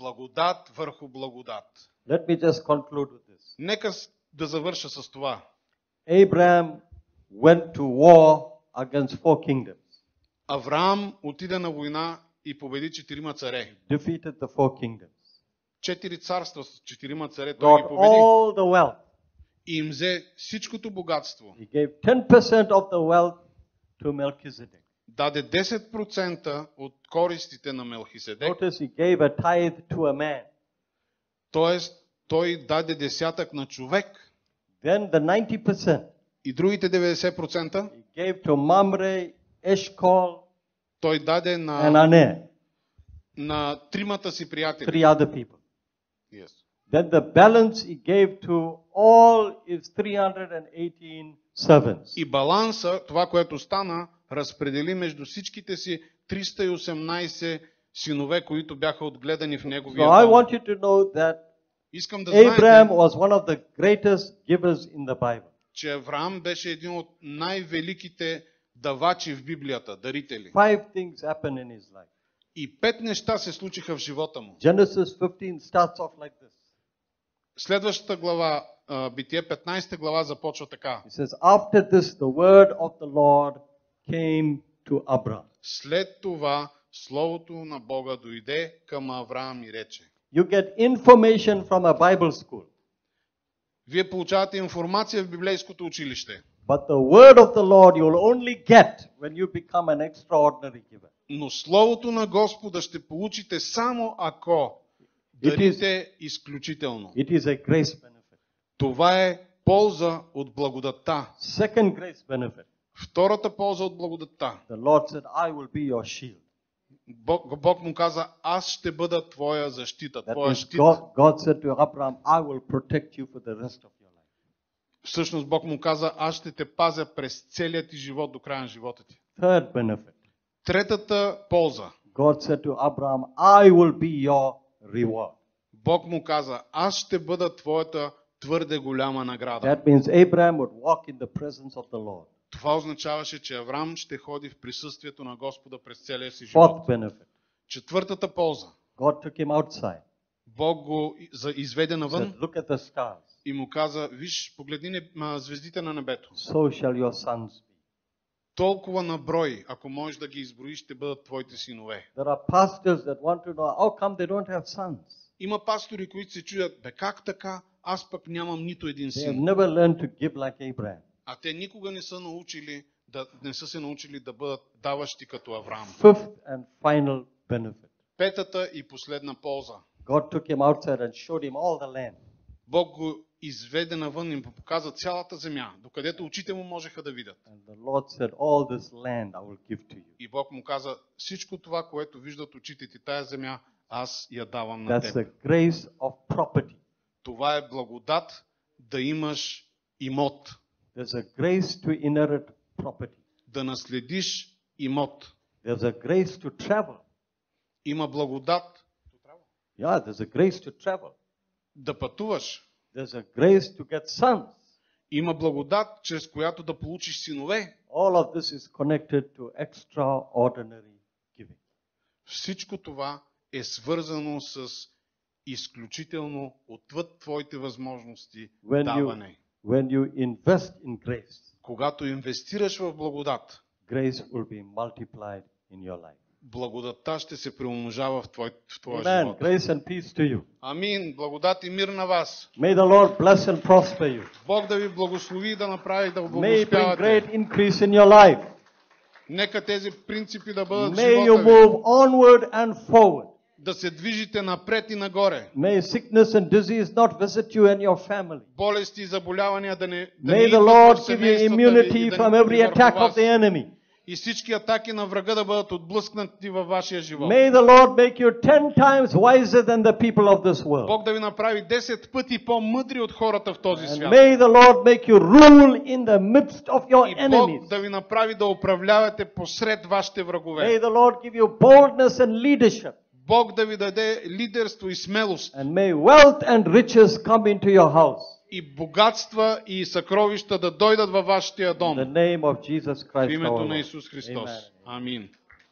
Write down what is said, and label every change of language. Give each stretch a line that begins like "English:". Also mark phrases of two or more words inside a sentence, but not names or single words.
Bulgarian: Благодат върху благодат.
English: Let me just conclude with this.
Bulgarian: Нека да завърша с това.
English: Abraham went to war against 4 kingdoms,
Bulgarian: Авраам отиде на война и победи 4 царе.
English: defeated the 4 kingdoms,
Bulgarian: 4 царства с 4 царе той ги
English: got
Bulgarian: победи.
English: all the wealth.
Bulgarian: И им взе всичкото богатство.
English: He gave 10% of the wealth to Melchizedek.
Bulgarian: Даде 10% от користите на Мелхиседек.
English: Notice he gave a tithe to a man.
Bulgarian: Тоест, той даде десятък на човек.
English: Then the 90%
Bulgarian: И другите 90%
English: he gave to Mamre, Eshcol,
Bulgarian: той даде
English: and
Bulgarian: на
English: Aner,
Bulgarian: тримата си приятели.
English: 3 other people. Yes. Then the balance he gave to all his 318 servants.
Bulgarian: И баланса, това, което стана, разпредели между всичките си 318 синове, които бяха отгледани в
English: So
Bulgarian: неговия
English: I
Bulgarian: дом.
English: want you to know that
Bulgarian: Искам да
English: Abraham
Bulgarian: знаете,
English: was one of the greatest givers in the Bible.
Bulgarian: че Авраам беше един от най-великите давачи в Библията, дарители.
English: 5 things happened in his life.
Bulgarian: И 5 неща се случиха в живота му.
English: Genesis 15 starts off like this.
Bulgarian: Следващата глава, Битие 15 глава започва така.
English: It says, After this, the word of the Lord came to Abraham.
Bulgarian: След това Словото на Бога дойде към Авраам и рече.
English: You get information from a Bible school,
Bulgarian: Вие получавате информация в библейското училище,
English: but the word of the Lord you will only get when you become an extraordinary giver.
Bulgarian: но Словото на Господа ще получите само ако дарите изключително.
English: It is a grace benefit.
Bulgarian: Това е полза от благодатта.
English: Second grace benefit.
Bulgarian: Втората полза от благодатта.
English: The Lord said, I will be your shield.
Bulgarian: Бог му каза, аз ще бъда твоя защита,
English: That
Bulgarian: твоя
English: means
Bulgarian: щит.
English: God said to Abraham, I will protect you for the rest of your life.
Bulgarian: Всъщност Бог му каза, аз ще те пазя през целият ти живот до края на живота ти.
English: Third benefit.
Bulgarian: Третата полза.
English: God said to Abraham, I will be your reward.
Bulgarian: Бог му каза, аз ще бъда твоята твърде голяма награда.
English: That means Abraham would walk in the presence of the Lord.
Bulgarian: Това означаваше, че Авраам ще ходи в присъствието на Господа през целия си живот.
English: Fourth benefit.
Bulgarian: Четвъртата полза.
English: God took him outside.
Bulgarian: Бог го изведе
English: Said,
Bulgarian: навън
English: look at the stars.
Bulgarian: и му каза, виж, погледни звездите на небето.
English: So shall your sons be.
Bulgarian: Толкова на брой, ако можеш да ги изброиш, ще бъдат твоите синове.
English: There are pastors that want to know how come they don't have sons.
Bulgarian: Има пастори, които се чудят, бе как така, аз пък нямам нито един
English: They have
Bulgarian: син.
English: never learned to give like Abraham.
Bulgarian: А те никога не са се научили да бъдат даващи като Авраам.
English: Fifth and final benefit.
Bulgarian: Петата и последна полза.
English: God took him outside and showed him all the land.
Bulgarian: Бог го изведе навън и му показа цялата земя, докъдето очите му можеха да видят.
English: And the Lord said, all this land I will give to you.
Bulgarian: И Бог му каза, всичко това, което виждат очите ти, тая земя, аз я давам на
English: That's
Bulgarian: теб.
English: the grace of property.
Bulgarian: Това е благодат да имаш имот,
English: There's a grace to inherit property.
Bulgarian: да наследиш имот.
English: There's a grace to travel.
Bulgarian: Има благодат
English: Yeah, there's a grace to travel.
Bulgarian: да пътуваш.
English: There's a grace to get sons.
Bulgarian: Има благодат, чрез която да получиш синове.
English: All of this is connected to extraordinary giving.
Bulgarian: Всичко това е свързано с изключително отвъд твоите възможности даване.
English: When you invest in grace,
Bulgarian: Когато инвестираш в благодат,
English: grace will be multiplied in your life.
Bulgarian: благодатта ще се преумножава в твоя
English: Amen.
Bulgarian: живот.
English: Grace and peace to you.
Bulgarian: Амин. Благодат и мир на вас.
English: May the Lord bless and prosper you.
Bulgarian: Бог да ви благослови и да направи да
English: May He bring
Bulgarian: благословявате.
English: great increase in your life.
Bulgarian: Нека тези принципи да бъдат в
English: May you
Bulgarian: живота ви.
English: move onward and forward.
Bulgarian: Да се движите напред и нагоре.
English: May sickness and disease not visit you and your family.
Bulgarian: Болести и заболявания да не
English: May the
Bulgarian: идват
English: Lord
Bulgarian: в
English: give you
Bulgarian: семействата ви
English: immunity
Bulgarian: и да
English: from
Bulgarian: не
English: every
Bulgarian: върху
English: attack of
Bulgarian: вас.
English: the enemy.
Bulgarian: И всички атаки на врага да бъдат отблъскнати във вашия живот.
English: May the Lord make you 10 times wiser than the people of this world.
Bulgarian: Бог да ви направи 10 пъти по-мъдри от хората в този
English: And
Bulgarian: свят.
English: may the Lord make you rule in the midst of your
Bulgarian: И
English: enemies.
Bulgarian: Бог да ви направи да управлявате посред вашите врагове.
English: May the Lord give you boldness and leadership.
Bulgarian: Бог да ви даде лидерство и смелост.
English: And may wealth and riches come into your house.
Bulgarian: И богатства и съкровища да дойдат във вашия
English: In
Bulgarian: дом.
English: the name of Jesus
Bulgarian: В
English: Christ our
Bulgarian: името на
English: Lord.
Bulgarian: Исус Христос.
English: Amen.
Bulgarian: Амин.